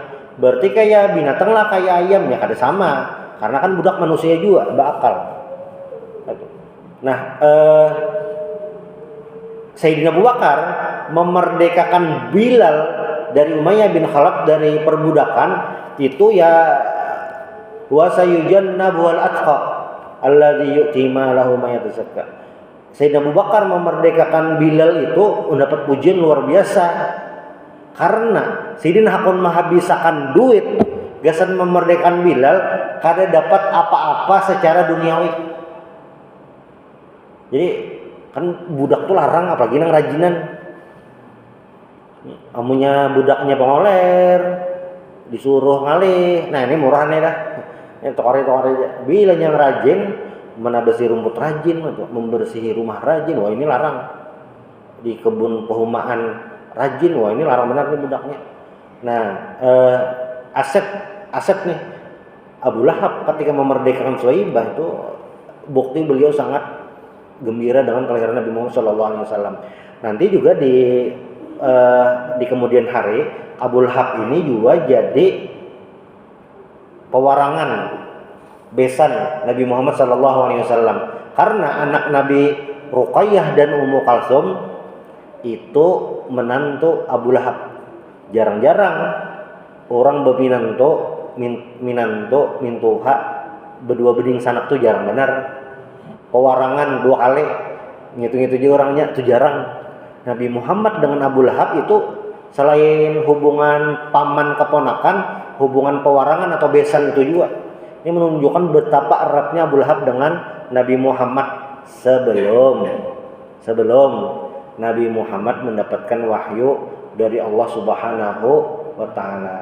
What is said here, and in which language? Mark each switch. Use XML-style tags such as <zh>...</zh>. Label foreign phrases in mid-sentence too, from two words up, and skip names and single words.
<bjn>Berarti kayak binatang lah, kayak ayam ya kada sama, karena kan budak manusia juga berakal gitu.</bjn> <id>Nah, Sayyidina Abu Bakar memerdekakan Bilal dari Umayyah bin Khalaf dari perbudakan itu ya,</id> <ar>وسيجنبه الأتقى الذي يؤتي ماله ما يتزكى.</ar> <id>Sayyidina Abu Bakar memerdekakan Bilal itu mendapat pujian luar biasa, karena Sayyidina Hakun menghabiskan duit gasan memerdekakan Bilal kada dapat apa-apa secara duniawi.</id> <bjn>Jadi kan budak tuh larang, apalagi nang rajinan. Amunya budaknya pengoler disuruh ngalih, nah ini murahnya dah. Yang tokare bila yang rajin menabasi rumput rajin atau membersihi rumah rajin, wah ini larang. Di kebun pehumaan rajin, wah ini larang benar nih budaknya.</bjn> <id>Nah, aset nih Abu Lahab ketika memerdekakan Suwaibah itu bukti beliau sangat gembira dengan kelahiran Nabi Muhammad SAW. Nanti juga di kemudian hari Abu Lahab ini juga jadi pewarangan besan Nabi Muhammad SAW, karena anak Nabi Ruqayyah dan Ummu Kalsum itu menantu Abu Lahab.</id> <bjn>Jarang-jarang orang minantu mintuha berdua beding sanak tuh jarang benar. Pewarangan 2 kali ngitung-ngitung juga orangnya tuh jarang.</bjn> <id>Nabi Muhammad dengan Abu Lahab itu selain hubungan paman keponakan, hubungan pewarangan atau besan itu juga. Ini menunjukkan betapa eratnya Abu Lahab dengan Nabi Muhammad sebelum Nabi Muhammad mendapatkan wahyu dari Allah</id> <ar>سبحانه وتعالى.</ar>